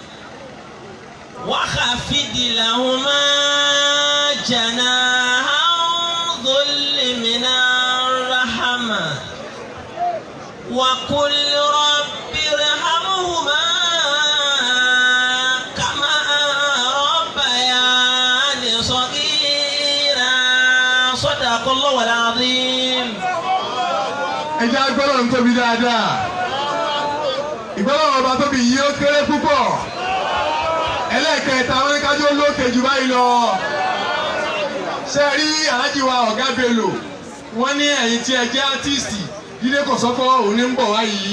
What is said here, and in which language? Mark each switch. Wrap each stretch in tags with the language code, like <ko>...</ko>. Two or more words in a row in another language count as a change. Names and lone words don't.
<ar>وخفض لهما جناح الذل من الرحمة وقل رب ارحمهما كما ربياني صغيرا صدق الله العظيم.</ar> <yo>Ẹ jẹ́ agbọ́dọ̀ ń tóbi dáadáa. Ìgbọ́dọ̀ ọba tóbi yìí ó kéré púpọ̀. Ẹlẹ́ẹ̀kẹta wọn ní kájọ́ lókè jù báyìí lọ. Ṣé rí Alhaji wa Ọ̀gá Bello? Wọ́n ní ẹ̀yin tí ẹ jẹ́ átíìsì Jídé Kòsọ́kọ́ òun ní ń bọ̀ wá yìí.</yo>